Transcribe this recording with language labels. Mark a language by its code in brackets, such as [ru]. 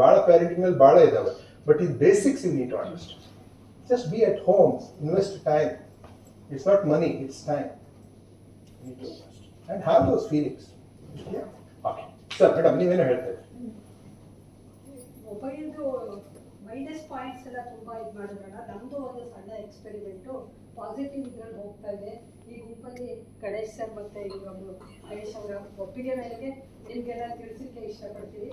[kn] ಬಹಳ ಪ್ಯಾರೆಂಟಿಂಗ್ ಅಲ್ಲಿ ಬಹಳ ಇದಾವೆ, ಬಟ್ ಇದು basics [en] You need to understand. Just be at home, invest time. It's not money, it's time. You need to invest and have those feelings. [kn] Yeah. Okay. Sir madam ನೀವೇನೋ ಹೇಳ್ತಾ ಇದ್ದೀರಿ. ಮೊಬೈಲ್ದು minus points ಎಲ್ಲ ತುಂಬಾ ಇದು ಮಾಡಿದ್ರಲ್ಲ, ನಮ್ದು ಒಂದು ಸಣ್ಣ ಎಕ್ಸ್ಪೆರಿಮೆಂಟು ಪಾಸಿಟಿವ್ ಇದ್ರಲ್ಲಿ ಹೋಗ್ತಾ ಇದೆ. ಈ ಗುಂಪಲ್ಲಿ ಗಣೇಶ್ ಸರ್ ಮತ್ತೆ ಇವರು ಗಣೇಶ್ ಅವರ ಒಪ್ಪಿಗೆ ಮೇರೆಗೆ ನಿಮಗೆಲ್ಲ ತಿಳಿಸಲಿಕ್ಕೆ ಇಷ್ಟಪಡ್ತೀವಿ.